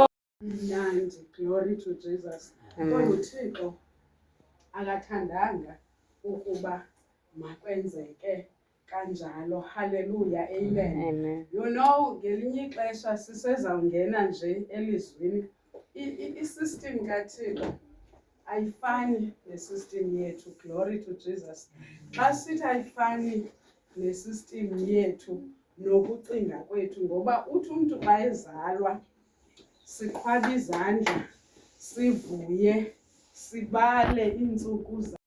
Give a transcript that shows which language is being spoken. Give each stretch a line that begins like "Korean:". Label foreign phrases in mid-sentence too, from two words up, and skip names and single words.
Xhosa: Mnandi,
English: glory to Jesus.
Xhosa: Kodwa uThixo akathandanga ukuba makwenzeke kanjalo.
English: Hallelujah, amen. You know,
Xhosa: ngelinye ixesha sisezawungena nje elizwini, i-system kaThixo ayifani ne-system yethu.
English: Glory to Jesus.
Xhosa: Xa sithi ayifani ne-system yethu nokucinga kwethu, ngoba uthi umntu xa ezalwa siqhwabe izandla, sivuye, sibale iintsuku